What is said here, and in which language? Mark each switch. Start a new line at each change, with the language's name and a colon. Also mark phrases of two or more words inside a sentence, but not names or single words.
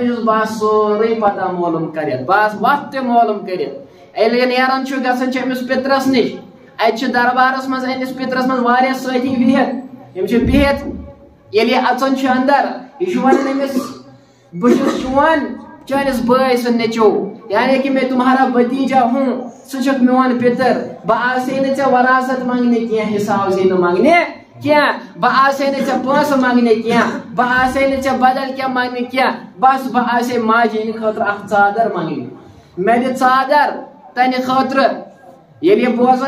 Kashmiri: چھُس بہٕ آسہٕ سورُے پتہ مولوٗم کٔرِتھ بہٕ آسہٕ وتھ تہِ مولوٗم کٔرِتھ ییٚلہِ یہِ نیران چھُ گژھان چھُ أمِس پِترس نِش اتہِ چھُ دربارس منٛز أمِس پِترس منٛز واریاہ سٲتھی بِہِتھ یِم چھِ بِہِتھ ییٚلہِ یہِ اژان چھُ اندر یہ ونان أمس بہٕ چھُس چون چٲنِس بٲے سُنٛد نیٚچوٗ
Urdu: یعنی کہ میں تمہارا بتیجا ہوں
Kashmiri: ژٕ چھُکھ میون پِتر بہٕ آسے نہٕ ژےٚ وراثت منٛگنہِ کینٛہہ حِصہٕ آسے نہٕ منٛگنہِ کینٛہہ بہٕ آسے نہٕ ژےٚ پونٛسہٕ منٛگنہِ کینٛہہ بہٕ آسے نہٕ ژےٚ بدل کینٛہہ منٛگنہِ کینٛہہ بس بہٕ آسے ماجہِ ہِنٛدِ خٲطرٕ اکھ ژادر منٛگنہِ مےٚ دِ ژادر تنہِ خٲطرٕ ییٚلہِ یہِ بوزان